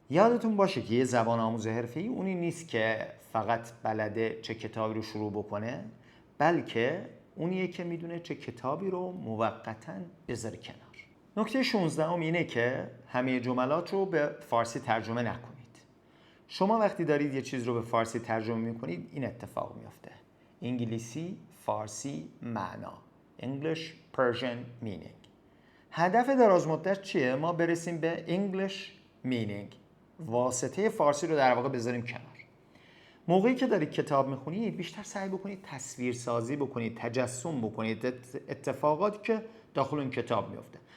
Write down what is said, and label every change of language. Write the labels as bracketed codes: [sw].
[fa] یادتون باشه که یه زبان آموز حرفه‌ای اونی نیست که فقط بلده چه کتابی رو شروع بکنه، بلکه اونیه که میدونه چه کتابی رو موقتاً بذاره کنار. نکته 16 اینه که همه جملات رو به فارسی ترجمه نکنید. شما وقتی دارید یه چیز رو به فارسی ترجمه میکنید این اتفاق میفته. انگلیسی، فارسی، معنا. [en] English, Persian, meaning. [fa] هدف دراز مدت چیه؟ ما برسیم به English meaning. واسطه فارسی رو در واقع بذاریم کنار. موقعی که دارید کتاب میخونید بیشتر سعی بکنید تصویر سازی بکنید، تجسم بکنید اتفاقاتی که داخل این کتاب میفته.